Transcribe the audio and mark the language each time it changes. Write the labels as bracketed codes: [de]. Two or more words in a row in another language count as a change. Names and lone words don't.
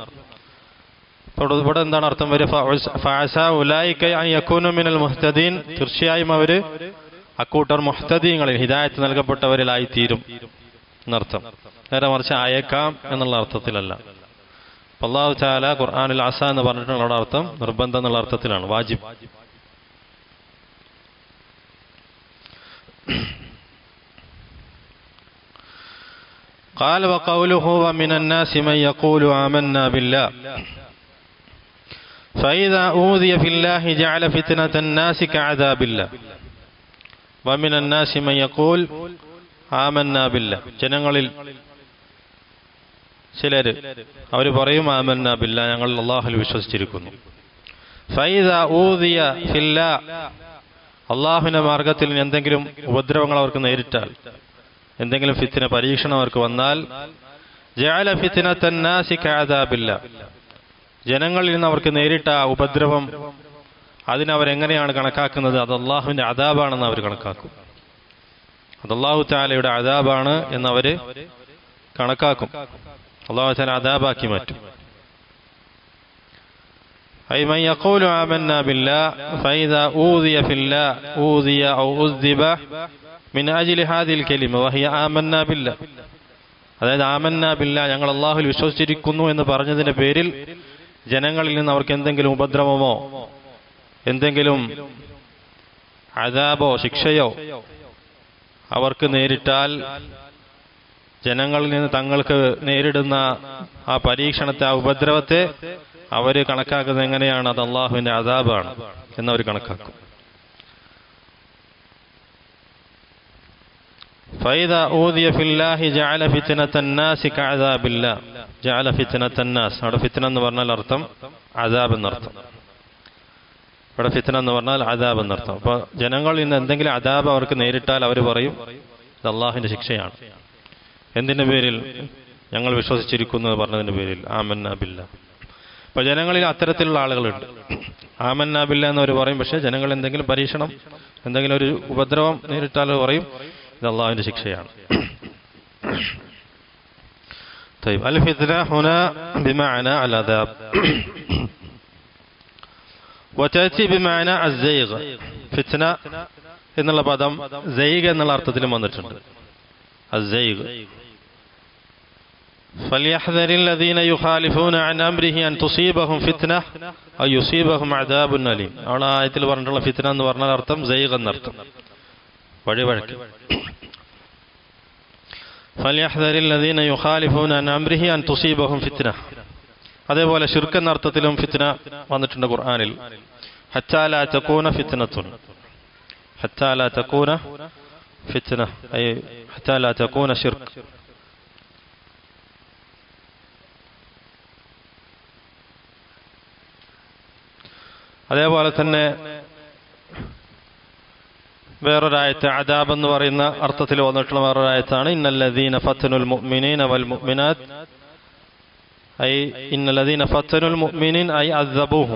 [ml] ഇവിടെ എന്താണ് അർത്ഥം വരിക? [ar] فعسى أولئك أن يكونوا من المهتدين. [ml] തീർച്ചയായും അവര് അക്കൂട്ടർ മുഹ്തദീങ്ങളിൽ, ഹിദായത്ത് നൽകപ്പെട്ടവരിലായി തീരും എന്നർത്ഥം. നേരെ മറിച്ച് അയക്കാം എന്നുള്ള അർത്ഥത്തിലല്ല. അല്ലാഹു തആല ഖുർആനിൽ അസ എന്ന് പറഞ്ഞിട്ടുള്ള അർത്ഥം നിർബന്ധം എന്നുള്ള അർത്ഥത്തിലാണ്, വാജിബ്. [ar] قال وقوله ومن الناس من يقول آمنا بالله فإذا أوذي في الله جعل فتنة الناس كعذاب الله ومن الناس من يقول آمنا بالله. [ml] ജനങ്ങളിൽ ചിലര് അവർ പറയും [ar] آمنا بالله, [ml] ഞങ്ങൾ അല്ലാഹുവിൽ വിശ്വസിച്ചിരിക്കുന്നു. [ar] فإذا أوذي في الله, [ml] അല്ലാഹുവിന്റെ മാർഗത്തിൽ എന്തെങ്കിലും ഉപദ്രവങ്ങൾ അവർക്ക് നേരിട്ടാൽ, എന്തെങ്കിലും ഫിത്ന, പരീക്ഷണം അവർക്ക് വന്നാൽ, [ar] جعل فتنة الناس كعذاب الله, [ml] ജനങ്ങളിൽ നിന്ന് അവർക്ക് നേരിട്ട ഉപദ്രവം അതിനവരെങ്ങനെയാണ് കണക്കാക്കുന്നത്? അത് അല്ലാഹുവിന്റെ അദാബാണെന്ന് അവർ കണക്കാക്കും. അത് അല്ലാഹു തആലയുടെ അദാബാണ് എന്നവര് കണക്കാക്കും. അല്ലാഹു തആല അദാബാക്കി മാറ്റും. [ar] أي من يقول آمنا بالله فإذا أوذي في الله أوذي أو أذب من أجل هذه الكلمة وهي آمنا بالله. [ml] അതായത് [ar] آمنا بالله, [ml] ഞങ്ങൾ അല്ലാഹുവിൽ വിശ്വസിച്ചിരിക്കുന്നു എന്ന് പറഞ്ഞതിന്റെ പേരിൽ ജനങ്ങളിൽ നിന്ന് അവർക്ക് എന്തെങ്കിലും ഉപദ്രവമോ എന്തെങ്കിലും അദാബോ ശിക്ഷയോ അവർക്ക് നേരിട്ടാൽ ജനങ്ങളിൽ നിന്ന് തങ്ങൾക്ക് നേരിടുന്ന ആ പരീക്ഷണത്തെ, ആ ഉപദ്രവത്തെ അവർ കണക്കാക്കുന്നത് എങ്ങനെയാണ്? അത് അള്ളാഹുവിന്റെ അദാബാണ് എന്നവർ കണക്കാക്കും. [ar] فإذا أوذي في الله جعل فتنة الناس كعذاب الله. جعل فتنة الناس, [ml] അവിടെ ഫിത്ന എന്ന് പറഞ്ഞാൽ അർത്ഥം അദാബ് എന്നർത്ഥം. ഇവിടെ ഫിത്ന എന്ന് പറഞ്ഞാൽ അദാബ് എന്നർത്ഥം. അപ്പോൾ ജനങ്ങളിൽ നിന്ന് എന്തെങ്കിലും അദാബ് അവർക്ക് നേരിട്ടാൽ അവർ പറയും ഇത് അള്ളാഹുവിന്റെ ശിക്ഷയാണ്. എന്തിന്റെ പേരിൽ? ഞങ്ങൾ വിശ്വസിച്ചിരിക്കുന്നു എന്ന് പറഞ്ഞതിന്റെ പേരിൽ. [ar] آمنا بالله. [ml] അപ്പോൾ ജനങ്ങളിൽ അത്തരത്തിലുള്ള ആളുകളുണ്ട്. [ar] آمنا بالله [ml] എന്നവർ പറയും, പക്ഷേ ജനങ്ങൾ എന്തെങ്കിലും പരീക്ഷണം, എന്തെങ്കിലും ഒരു ഉപദ്രവം നേരിട്ടാൽ പറയും ഇത് അള്ളാഹുവിന്റെ ശിക്ഷയാണ്. [ar] طيب الفتنة هنا بمعنى العذاب وتأتي بمعنى الزيغ. [ml] ഫിത്ന എന്നുള്ള പദം സൈഗ് എന്നുള്ള അർത്ഥത്തിലും വന്നിട്ടുണ്ട്. [ar] الزيغ. فليحذر الذين يخالفون عن أمره أن تصيبهم فتنة أو يصيبهم عذاب أليم. [ml] അവിടെ ആയത്തിൽ പറഞ്ഞിട്ടുള്ള ഫിത്ന എന്ന് പറഞ്ഞാൽ അർത്ഥം സൈഗ് എന്നർത്ഥം, വഴിവഴക്ക്. [ar] فليحذر الذين يخالفون عن أمره أن تصيبهم فتنة. [ml] അതേപോലെ ശിർക്ക് എന്ന അർത്ഥത്തിലും ഫിത്ന വന്നിട്ടുണ്ട് ഖുർആനിൽ. [ar] حتى لا تكون فتنة. حتى لا تكون فتنة أي حتى لا تكون شرك. [ml] അതേപോലെ തന്നെ വേറൊരായത്ത് അദാബ് എന്ന് പറയുന്ന അർത്ഥത്തിൽ വന്നിട്ടുള്ള വേറൊരായത്താണ് [ar] إن الذين فتنوا المؤمنين والمؤمنات أي إن الذين فتنوا المؤمنين أي عذبوهم.